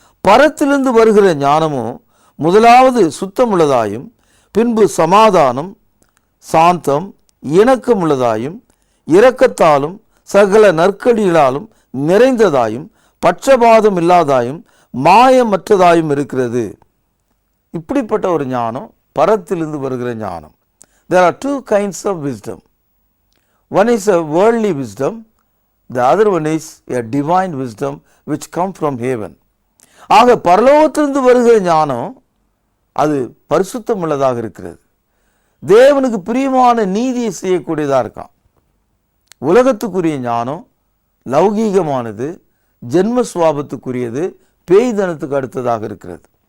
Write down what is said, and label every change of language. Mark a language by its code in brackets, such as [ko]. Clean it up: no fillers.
[ta] பரத்திலிருந்து வருகிற ஞானமும் முதலாவது சுத்தமுள்ளதாயும் பின்பு சமாதானம் சாந்தம் இணக்கமுள்ளதாயும் இரக்கத்தாலும் சகல நற்கடிகளாலும் நிறைந்ததாயும் பட்சபாதம் இல்லாதாயும் மாயமற்றதாயும் இருக்கிறது. இப்படிப்பட்ட ஒரு ஞானம் பரத்திலிருந்து வருகிற ஞானம். [en] There are two kinds of wisdom. One is a worldly wisdom, the other one is a divine wisdom which come from heaven. [ta] ஆக பரலோகத்திலிருந்து வருகிற ஞானம் அது பரிசுத்தம் உள்ளதாக இருக்கிறது. தேவனுக்கு பிரியமான நீதியை செய்யக்கூடியதாக இருக்கான். உலகத்துக்குரிய ஞானம் லௌகீகமானது, ஜென்ம சுவாபத்துக்குரியது, பேய்தனத்துக்கு அடுத்ததாக இருக்கிறது.